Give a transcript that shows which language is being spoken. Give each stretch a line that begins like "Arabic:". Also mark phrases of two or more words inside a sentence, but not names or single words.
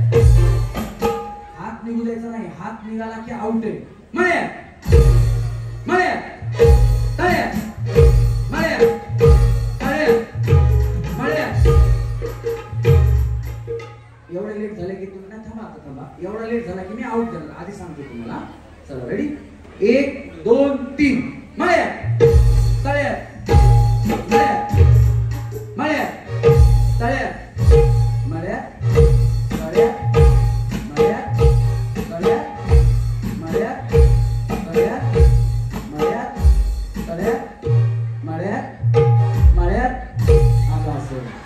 Marathi: हात निघू द्यायचा नाही हात निघाला की आउट आहे मळ्या मळ्या तळ्या मळ्या तळ्या मळ्या एवढं लेट झालं की तुम्ही ना थांबा एवढा लेट झाला की मी आउट झालो आधी सांगतो तुम्हाला चला रेडी 1 2 3 मळ्या तळ्या मळ्या मळ्या तळ्या मळ्या तळ्या मळ्या तळ्या मळ्या तळ्या मळ्या तळ्या मळ्या मळ्या आता असं